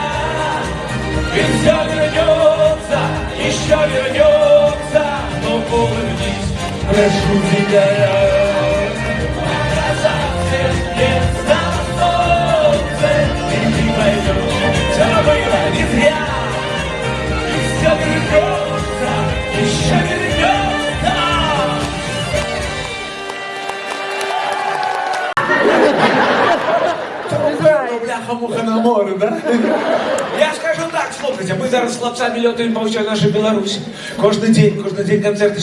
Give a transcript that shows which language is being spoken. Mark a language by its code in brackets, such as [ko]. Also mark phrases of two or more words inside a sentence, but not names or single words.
[ru] Ведь все вернется, еще вернется, но улыбнись, прошу тебя, я. Пока совсем не стало солнце, и ты поймешь, все было не зря. Ведь все вернется, еще вернется. Бляха-муха на море, да? [uk] Я скажу так, слухайте, ми зараз з хлопцями льотаємо по всій нашій Білорусі. Кожен день концерти.